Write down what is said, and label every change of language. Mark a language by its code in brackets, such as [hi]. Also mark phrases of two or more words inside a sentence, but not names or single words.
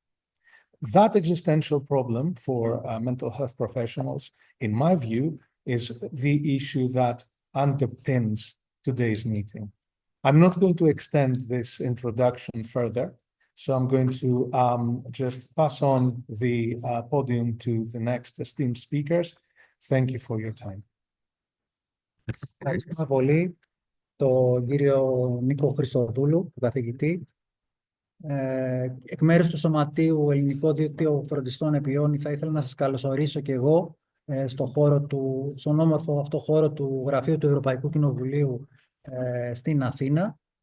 [en] That existential problem for mental health professionals, in my view, is the issue that underpins today's meeting. I'm not going to extend this introduction further, so I'm going to just pass on the podium to the next esteemed speakers. Thank you for your time. [el] Ευχαριστούμε πολύ τον κύριο Νίκο Χριστοδούλου, τον καθηγητή. Εκ μέρους του Σωματείου Ελληνικό Δίκτυο Φροντιστών Επιών, θα ήθελα να σας καλωσορίσω και εγώ στον όμορφο αυτό χώρο του Γραφείου του Ευρωπαϊκού Κοινοβουλίου στην Αθήνα.